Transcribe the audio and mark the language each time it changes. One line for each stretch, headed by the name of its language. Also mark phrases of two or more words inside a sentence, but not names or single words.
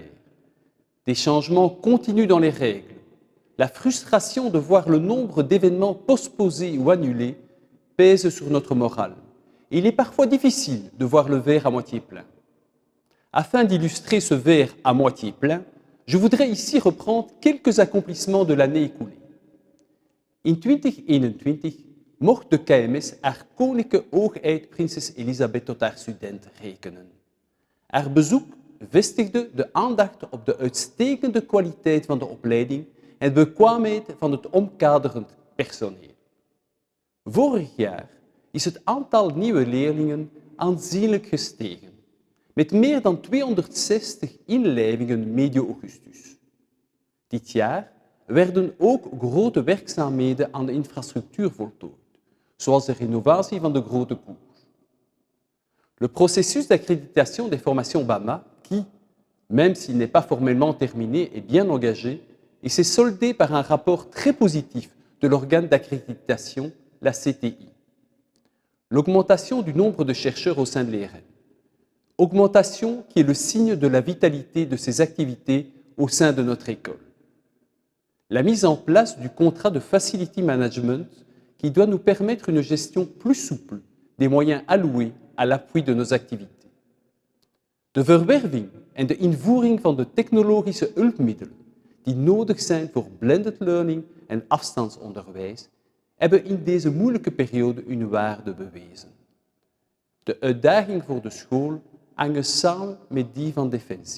French: Des changements continus dans les règles, la frustration de voir le nombre d'événements postposés ou annulés pèse sur notre morale. Et il est parfois difficile de voir le verre à moitié plein. Afin d'illustrer ce verre à moitié plein, je voudrais ici reprendre quelques accomplissements de l'année écoulée.
Dutch: In 2021 mocht de KMS haar koninklijke hoogheid prinses Elisabeth tot haar student rekenen. Haar bezoek vestigde de aandacht op de uitstekende kwaliteit van de opleiding en de bekwaamheid van het omkaderend personeel. Vorig jaar is het aantal nieuwe leerlingen aanzienlijk gestegen, met meer dan 260 inlijvingen medio augustus. Dit jaar werden ook grote werkzaamheden aan de infrastructuur voltooid, zoals de renovatie van de grote koers.
French: Le processus d'accréditation des formations BAMA, qui, même s'il n'est pas formellement terminé, est bien engagé et s'est soldé par un rapport très positif de l'organe d'accréditation, la CTI. L'augmentation du nombre de chercheurs au sein de l'ERM. Augmentation qui est le signe de la vitalité de ces activités au sein de notre école. La mise en place du contrat de
English: Facility Management
French: qui doit nous permettre une gestion plus souple des moyens alloués à l'appui de nos activités.
Dutch: De verwerving en de invoering van de technologische hulpmiddelen die nodig zijn voor
English: blended learning
Dutch: en afstandsonderwijs hebben in deze moeilijke periode hun waarde bewezen. De uitdaging voor de school hangen samen met die van Defensie.